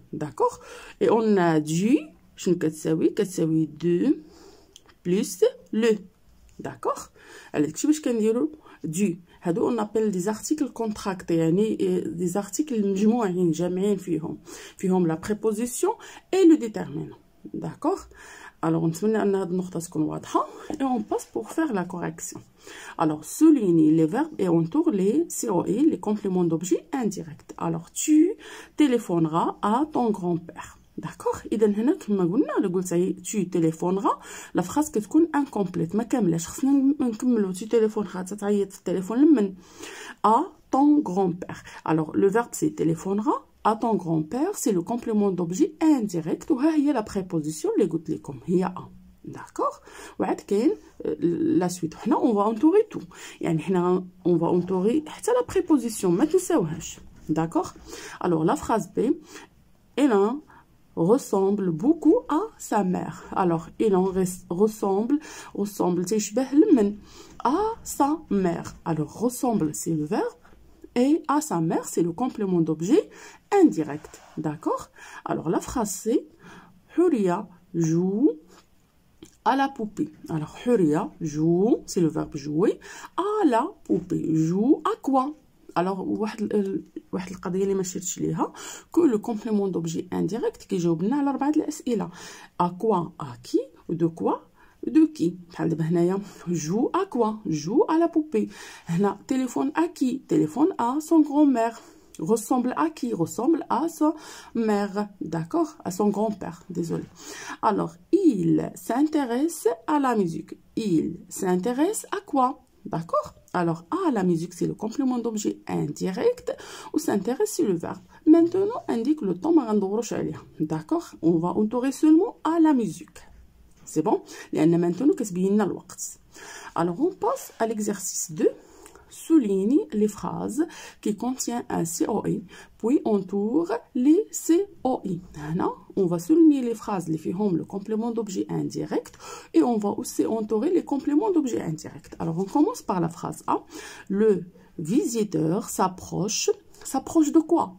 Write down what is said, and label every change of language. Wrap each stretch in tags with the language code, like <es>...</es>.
<fr>d'accord et on a du</fr> <ar>شنو كتساوي</ar> <fr>2 plus le. d'accord</fr> <ar>على داكشي باش كنديروا</ar> <fr>du هادو on appelle des articles contractés، يعني des articles</fr> <ar>مجموعين جامعين فيهم</ar> <fr>la préposition et le déterminant.</fr> <ar>d'accord alors نتمنى ان هاد النقطه تكون واضحه.</ar> <fr>et on passe pour faire la correction. alors souligne les verbes et entoure les COI, les compléments d'objet indirect. alors tu téléphoneras à ton grand-père.</fr> <ar>d'accord اذا هنا كما قلنا الا قلت</ar> <fr>tu téléphoneras</fr> <ar>لا فراس كتكون incomplète ما كاملاش، خصنا نكملو tu téléphoneras تعيط في التليفون لمن</ar> <fr>à ton grand-père. alors le verbe c'est téléphoneras à ton grand-père, c'est le complément d'objet indirect وها هي la préposition</fr> <ar>اللي قلت لكم هي</ar> <fr>a. d'accord</fr> <ar>وعاد كاين</ar> <fr>la suite. حنا on va entourer tout،</fr> <ar>يعني حنا</ar> <fr>on va entourer حتى la préposition</fr> <ar>ما تنساوهاش.</ar> <fr>d'accord alors la phrase B elle ressemble beaucoup à sa mère. alors il en ressemble</fr> <ar>تشبه لمن</ar> <fr>à sa mère. alors ressemble c'est le verbe et à sa mère c'est le complément d'objet indirect. d'accord alors la phrase c'est Huria joue à la poupée. alors Huria joue c'est le verbe jouer à la poupée. joue à quoi?</fr> <ar>alors واحد القضيه اللي ما شرتش ليها كل لو كومبليمون دوبجي انديريكت كيجاوب لنا على 4 الاسئله</ar> <fr>à quoi à qui ou de quoi de qui.</fr> <ar>بحال دابا هنايا</ar> <fr>joue à quoi joue à la poupée. هنا téléphone à qui téléphone à son grand-mère. ressemble à qui ressemble à sa mère. d'accord à son grand-père, désolé. alors il s'intéresse à la musique. il s'intéresse à quoi? d'accord alors à la musique c'est le complément d'objet indirect ou s'intéresse c'est le verbe. maintenant indique le temps</fr> <ar>ما غندوروش عليها.</ar> <fr>d'accord on va entourer seulement à la musique. c'est bon</fr> <ar>لأن maintenant كتبين لنا الوقت.</ar> <fr>alors on passe à l'exercice 2. souligne les phrases qui contiennent un COI puis entoure les COI. هنا on va souligner les phrases</fr> <ar>اللي فيهم</ar> <fr>le complément d'objet indirect et on va aussi entourer les compléments d'objet indirect. alors on commence par la phrase A. le visiteur s'approche s'approche de quoi?</fr>